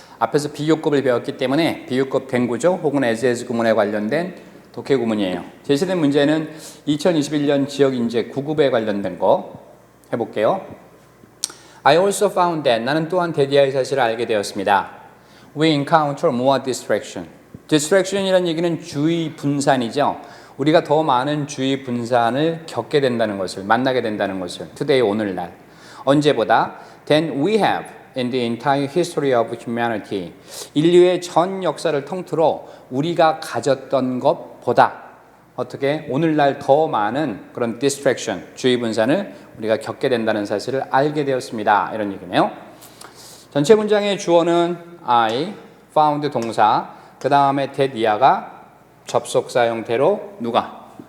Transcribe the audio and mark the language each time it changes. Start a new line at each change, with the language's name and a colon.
Korean: 앞에서 비교급을 배웠기 때문에 비교급 된 구조 혹은 as 구문에 관련된 독해 구문이에요. 제시된 문제는 2021년 지역인재 9급에 관련된 거 해볼게요.
English: I also found that
Korean: 나는 또한 대디아의 사실을 알게 되었습니다.
English: We encounter more distraction.
Korean: distraction이라는 얘기는 주의 분산이죠. 우리가 더 많은 주의 분산을 겪게 된다는 것을, 만나게 된다는 것을, today, 오늘날. 언제보다
English: than we have in the entire history of humanity.
Korean: 인류의 전 역사를 통틀어 우리가 가졌던 것보다 어떻게 오늘날 더 많은 그런 distraction, 주의 분산을 우리가 겪게 된다는 사실을 알게 되었습니다. 이런 얘기네요. 전체 문장의 주어는 I, found 동사, 그 다음에 that 이하가 접속사 형태로 누가?